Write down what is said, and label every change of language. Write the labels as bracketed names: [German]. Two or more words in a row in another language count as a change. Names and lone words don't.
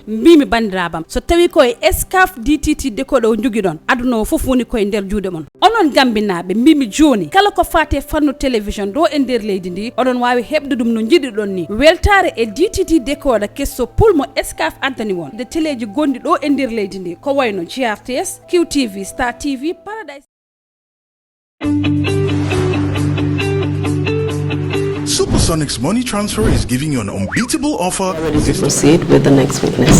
[Fula] mbimi bandirabam so tawi ko e XCAF DTT decoder njugi don aduna fof woni koy nder juude mon. onon gambinabe mbimi joni kala ko fate fannu television do e nder leydi ndi odon wawi hebde dum no jidi don ni weltare e DTT decoder kesso pulmo XCAF antani won de teleji gondi do e nder leydi ndi ko wayno GRTS, QTV, Star TV, Paradise. [English] Supersonic's money transfer is giving you an unbeatable offer. Ready to proceed with the next witness.